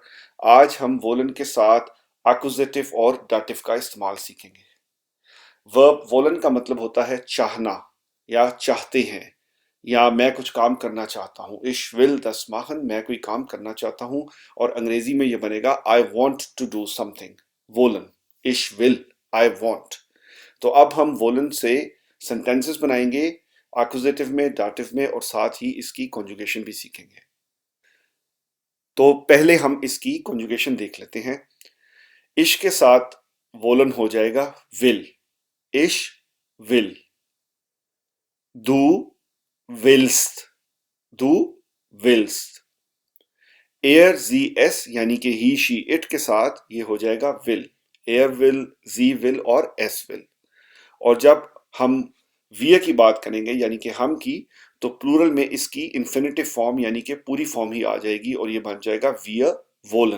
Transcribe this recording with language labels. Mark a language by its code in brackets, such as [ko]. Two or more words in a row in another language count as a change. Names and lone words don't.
[hi] आज हम वोलन के साथ एक्कुजेटिव और दाटिव का इस्तेमाल सीखेंगे। वर्ब वोलन का मतलब होता है चाहना या चाहते हैं, या मैं कुछ काम करना चाहता हूँ। [de] Ich will das machen, [hi] मैं कोई काम करना चाहता हूँ। और अंग्रेजी में ये बनेगा [en] I want to do something. [de] wollen, ich will, [en] I want. [de] तो अब हम वोलन से सेंटेंसेस बनाएंगे, एक्कुजेटिव में, दाटिव में, और साथ ही इसकी कॉन्जुगेशन भी सीखेंगे। तो पहले हम इसकी कॉन्जुगेशन देख लेते हैं। इश के साथ वोलन हो जाएगा विल। Ich will. Du willst, du willst। er sie es [hi] यानी कि [en] he she it [hi] के साथ ये हो जाएगा विल। [de] Er will, sie will और es will. [hi] और जब हम वी की बात करेंगे यानी कि हम की, तो प्लूरल में इसकी [en] infinitive form [hi] यानी कि पूरी फॉर्म ही आ जाएगी, और ये बन जाएगा [de] wir wollen.